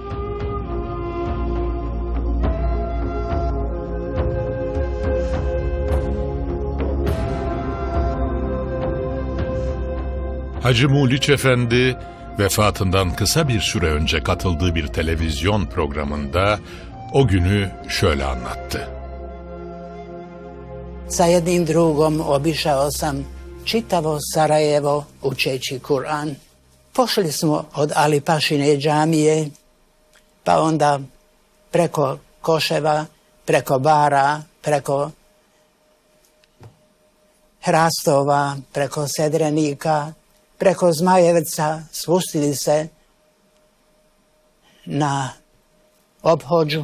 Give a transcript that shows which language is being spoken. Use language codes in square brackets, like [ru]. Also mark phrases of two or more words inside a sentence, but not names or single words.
[tr] Hacı Muliç Efendi, vefatından kısa bir süre önce katıldığı bir televizyon programında o günü şöyle anlattı. [bs] Sa jednim drugom obišao sam čitavo Sarajevo učeći Kur'an. Pošli smo od Alipašine džamije, pa onda preko Koševa, preko Bara, preko Hrastova, preko Sedrenika, preko Zmajevca spustili se na ophođu.